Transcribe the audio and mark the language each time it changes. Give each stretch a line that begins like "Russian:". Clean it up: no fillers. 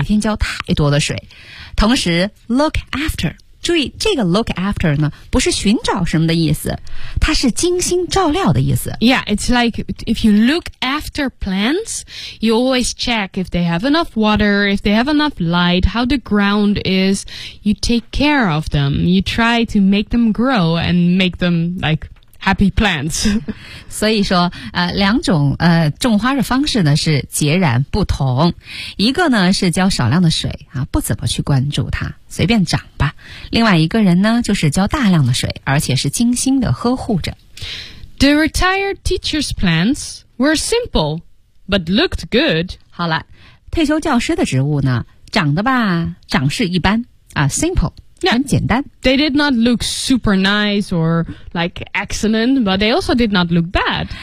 Chinese: 每天浇太多的水。同时 ,
English: look after,
Chinese: 注意这个 look after 呢不是寻找什么的意思它是精心照料的意思。
English: Yeah, it's like if you look after plants, you always check if they have enough water, if they have enough light, how the ground is. You take care of them. You try to make them grow and make them like happy plants.
Chinese: 所以说两种种花的方式呢是截然不同。一个呢是浇少量的水啊不怎么去关注它随便长吧。另外一个人呢就是浇大量的水而且是精心的呵护着。
English: The retired teacher's plants were simple, but looked good.
Chinese: 好了，退休教师的植物呢，长得吧，长势一般啊 ，simple，
English: yeah,
Chinese: 很简单。
English: They did not look super nice or like excellent, but they also did not look bad.